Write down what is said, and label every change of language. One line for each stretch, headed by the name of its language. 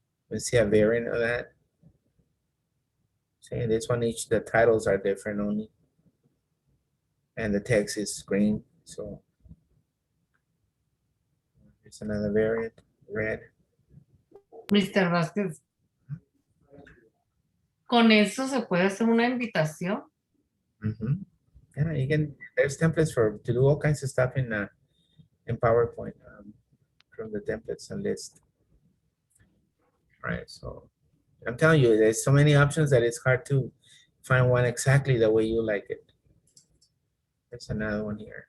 English: Let's see a variant of that. See, this one, each the titles are different only, and the text is green. So here's another variant, red. Mr. Vasquez.
Spanish: ¿Con eso se puede hacer una invitación?
English: Yeah, you can. There's templates to do all kinds of stuff in PowerPoint from the templates and list. Right. So I'm telling you, there's so many options that it's hard to find one exactly the way you like it. There's another one here.